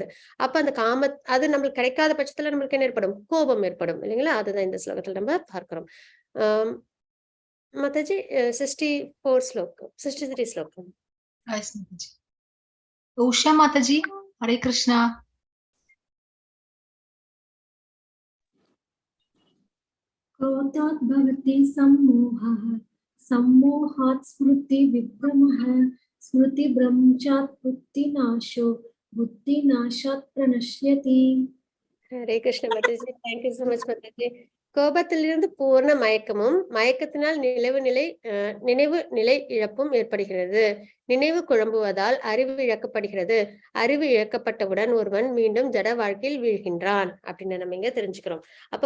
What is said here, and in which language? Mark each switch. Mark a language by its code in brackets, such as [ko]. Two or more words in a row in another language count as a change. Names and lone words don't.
[ta] அப்ப அந்த அது நம்மளுக்கு கிடைக்காத பட்சத்துல நம்மளுக்கு என்ன ஏற்படும், கோபம் ஏற்படும் இல்லைங்களா. அதுதான் இந்த ஸ்லோகத்துல நம்ம பார்க்கிறோம். மாதாஜி 64 ஸ்லோகம், 63 ஸ்லோகம். உஷா மாதாஜி ஹரே கிருஷ்ணா. [sa] क्रोधात् भवति सम्मोहः सम्मोहात् स्मृति विभ्रमः स्मृतिभ्रंशात् बुद्धिनाशो बुद्धिनाशात् प्रणश्यति. [ta] ஹரே கிருஷ்ண மாதாஜி, [en] thank you so much [ta] மாதாஜி. கோபத்திலிருந்து பூர்ண மயக்கமும் மயக்கத்தினால் நினைவு நிலை இழப்பும் ஏற்படுகிறது. நினைவு குழம்புவதால் அறிவு இழக்கப்படுகிறது. அறிவு இழக்கப்பட்டவுடன் ஒருவன் மீண்டும் ஜட வாழ்க்கையில் வீழ்கின்றான் அப்படின்னு நம்ம இங்க தெரிஞ்சுக்கிறோம்.